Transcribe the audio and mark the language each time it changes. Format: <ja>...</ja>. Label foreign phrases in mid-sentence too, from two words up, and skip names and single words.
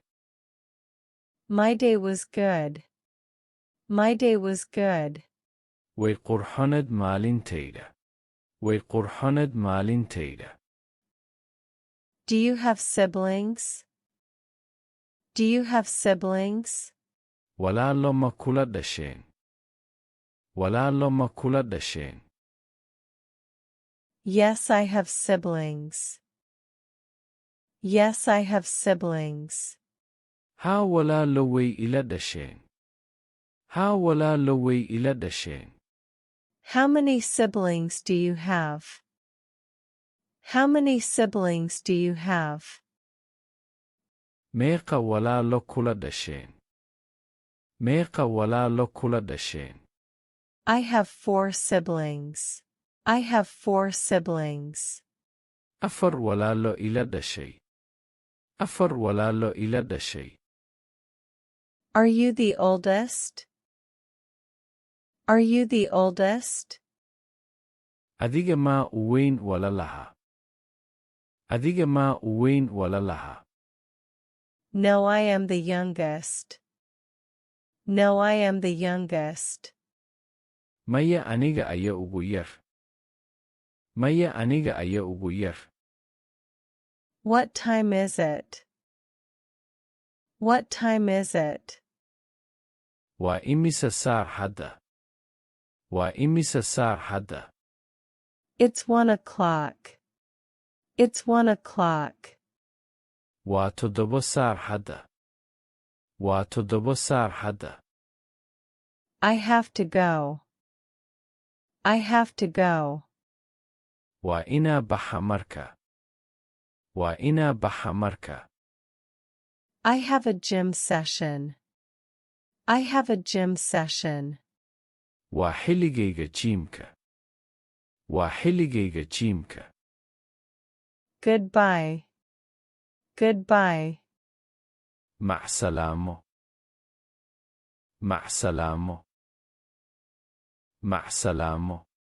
<en>My day was good. My day was good.</en> <so>Way qurxoneed maalintayda. Way qurxoneed maalintayda.</so> <en>Do you have siblings? Do you have siblings?</en> <so>Walaalo ma kula dhasheen? Walaalo ma kula dhasheen?</so> <en>Yes, I have siblings. Yes, I have siblings.</en> <so>Haa walaalo way ila dhasheen. Haa walaalo way ila dhasheen.</so> <en>How many siblings do you have? How many siblings do you have?</en> <so>Meeqa walaalo kula dhasheen? Meeqa walaalo kula dhasheen?</so> <en>I have 4 siblings. I have 4 siblings.</en> <so>Afar walaalo ila dhashay. Afar walaalo ila dhashay.</so> <en>Are you the oldest? Are you the oldest?</en> <so>Adiga maa u weyn walalaha? Adiga maa u weyn walalaha?</so> <en>No, I am the youngest. No, I am the youngest.</en> <so>Maya aniga aya ugu yar. Maya aniga aya ugu yar.</so> <en>What time is it? What time is it?</en> <so>Waa imisa saar hadda? Waa imisa saar hadda?</so> <en>It's 1 o'clock. It's 1 o'clock.</en> <so>Waa toddobo saar hadda. Waa toddobo saar hadda.</so> <en>I have to go. I have to go.</en> <so>Waa inaa baxa marka. Waa inaa baxa marka.</so> <en>I have a gym session. I have a gym session.</en> <so>Waa xilligayga jiimka. Waa xilligayga jiimka.</so> <en>Goodbye. Goodbye.</en> <so>Mac salaamo. Mac salaamo. Mac salaamo.</so>